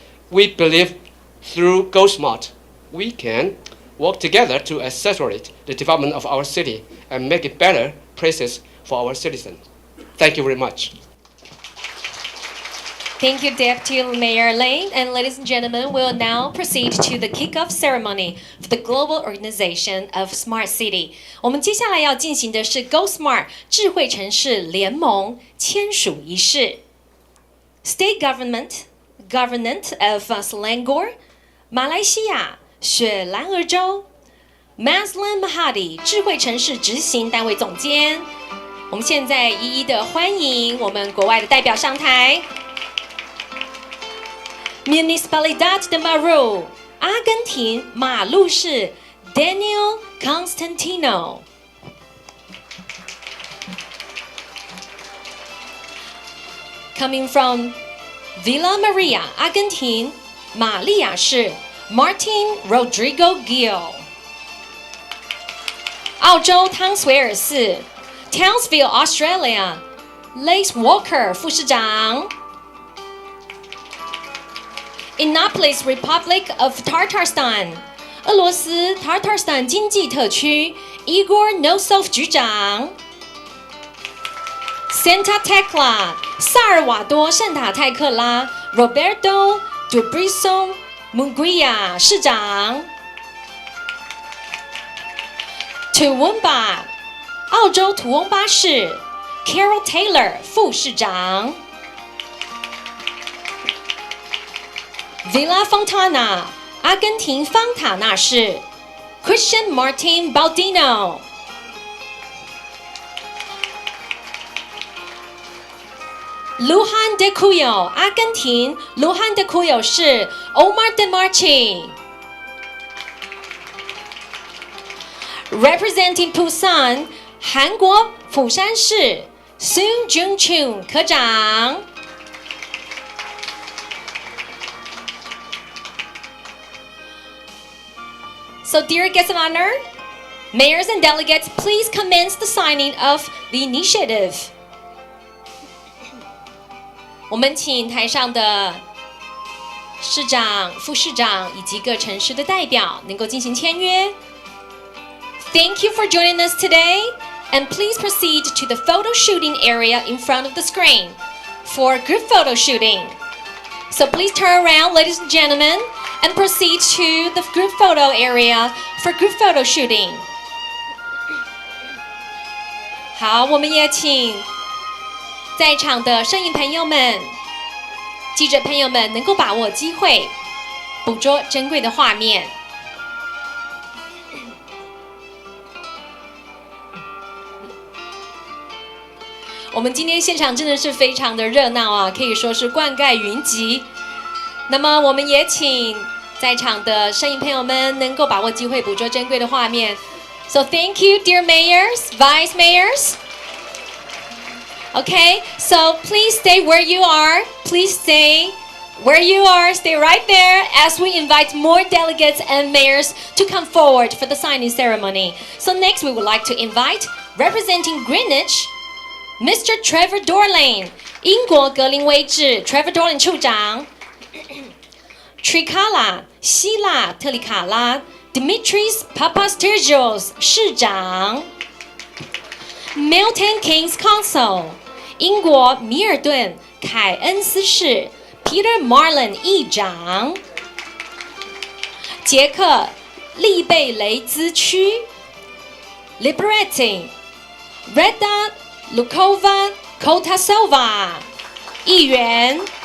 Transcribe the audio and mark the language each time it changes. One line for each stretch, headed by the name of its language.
English: We believe through GoSmart, we can work together to accelerate the development of our city and make it better places for our citizens. Thank you very much. Thank you, Deputy Mayor Lane. And ladies and gentlemen, we'll now proceed to the kickoff ceremony for the global organization of Smart City.
Chinese: 我们接下来要进行的是 GoSmart 智慧城市联盟签署仪式。 State Government of Selangor, 马来西亚雪兰莪州 Mazlan Mahadi 智慧城市执行单位总监。我们现在一一的欢迎我们国外的代表上台。 Municipalidad de Maru, 阿根廷马路市 Daniel Constantino.
English: Coming from
Chinese: Villa Maria, 阿根廷玛利亚市 Martin Rodrigo Gill. 澳洲汤斯维尔市 Townsville, Australia, Lace Walker 副市长。 Innopolis Republic of Tatarstan, 俄罗斯塔尔塔斯坦经济特区 Igor Nosov 局长。 Santa Tecla, 萨尔瓦多圣塔泰克拉 Roberto Dubrison Munguia 市长。 Toowoomba, 澳洲土翁巴市 Carol Taylor 副市长。 Villa Fontana, 阿根廷方塔纳市 Christian Martin Baldino. Lujan de Cuyo, 阿根廷 Lujan de Cuyo 市 Omar de Marchi. Representing Busan, 韩国釜山市 Soon Jung-chun 科长。
English: So, dear guests of honor, mayors and delegates, please commence the signing of the initiative.
Chinese: 我们请台上的市长、副市长以及各城市的代表能够进行签约。
English: Thank you for joining us today, and please proceed to the photo shooting area in front of the screen for group photo shooting. So please turn around, ladies and gentlemen, and proceed to the group photo area for group photo shooting.
Chinese: 好，我们也请在场的摄影朋友们、记者朋友们能够把握机会，捕捉珍贵的画面。我们今天现场真的是非常的热闹啊，可以说是冠盖云集。那么我们也请在场的摄影朋友们能够把握机会捕捉珍贵的画面。
English: So thank you, dear mayors, vice mayors. Okay, so please stay where you are. Please stay where you are. Stay right there as we invite more delegates and mayors to come forward for the signing ceremony. So next we would like to invite, representing Greenwich, Mr.
Chinese: Trevor Dorlane, 英国格林威治 Trevor Dorlane 处长 Trikala 希腊特里卡拉 Dimitris Papasterios 市长 Milton Keynes Council 英国米尔顿凯恩斯市 Peter Marlin 议长捷克利贝雷兹区 Liberating Reda Lukova Kotasova 议员。